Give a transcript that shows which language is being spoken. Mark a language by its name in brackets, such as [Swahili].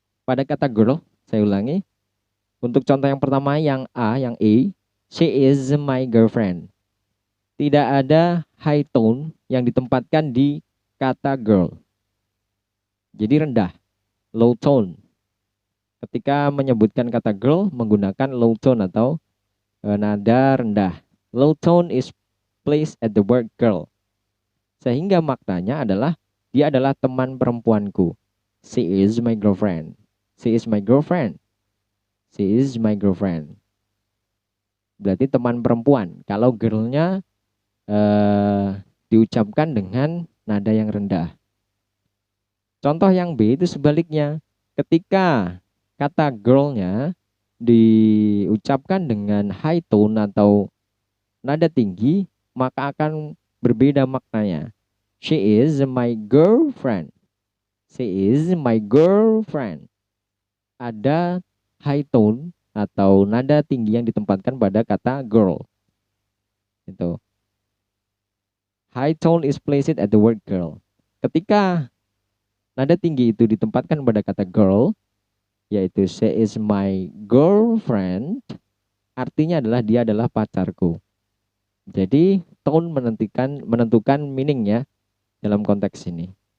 [Indonesian] Pada kata girl, saya ulangi, untuk contoh yang pertama yang A, yang E, [English] she is my girlfriend. [Indonesian] Tidak ada high tone yang ditempatkan di kata girl. Jadi rendah, low tone. Ketika menyebutkan kata girl, menggunakan low tone atau nada rendah. [English] Low tone is placed at the word girl. [Indonesian] Sehingga maknanya adalah dia adalah teman perempuanku. [English] She is my girlfriend. She is my girlfriend. She is my girlfriend. [Indonesian] Berarti teman perempuan. Kalau girlnya diucapkan dengan nada yang rendah. Contoh yang B itu sebaliknya. Ketika kata girlnya diucapkan dengan high tone atau nada tinggi, maka akan berbeda maknanya. [English] She is my girlfriend. She is my girlfriend. [Indonesian] Ada high tone atau nada tinggi yang ditempatkan pada kata girl. Itu. [English] High tone is placed at the word girl. [Indonesian] Ketika nada tinggi itu ditempatkan pada kata girl, yaitu [English] she is my girlfriend, [Indonesian] artinya adalah dia adalah pacarku. Jadi tone menentukan meaningnya dalam konteks ini.